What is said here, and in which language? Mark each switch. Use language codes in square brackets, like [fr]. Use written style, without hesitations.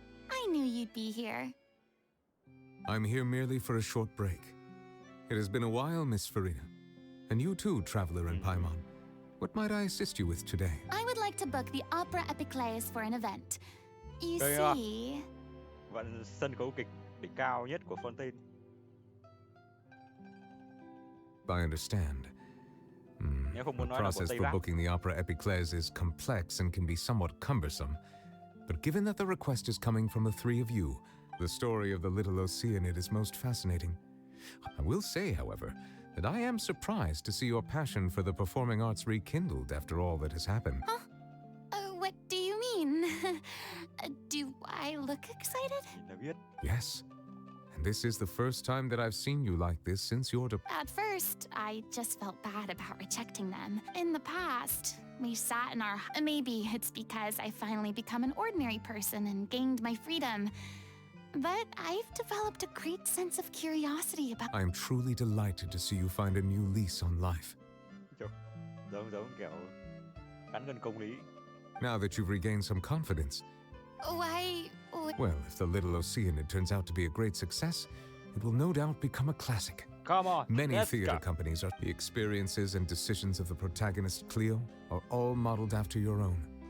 [en] I knew you'd be here. I'm here merely for a short break. It has been a while, Miss Furina. And you too, traveler in Paimon. What might I assist you with today? I would like to book the Opera Epiclese for an event. You [vi] Đây [en] see... [vi] Vẫn sân khấu kịch đỉnh cao nhất của Fontaine. [en] I understand. The process for booking the Opera Epiclese is complex and can be somewhat cumbersome. But given that the request is coming from the three of you, the story of the little Oceanid is most fascinating. I will say, however, that I am surprised to see your passion for the performing arts rekindled after all that has happened. Huh? What do you mean? Do I look excited? Yes. And this is the first time that I've seen you like this since your At first, I just felt bad about rejecting them. In the past, we sat in our... Maybe it's because I finally become an ordinary person and gained my freedom. But I've developed a great sense of curiosity about... I am truly delighted to see you find a new lease on life. [vi] Giống kiểu cán cân công lý. [en] Now that you've regained some confidence. Why... Well, if the little Oceanid turns out to be a great success, it will no doubt become a classic. Come on, many theater companies are... The experiences and decisions of the protagonist, Cleo, are all modeled after your own.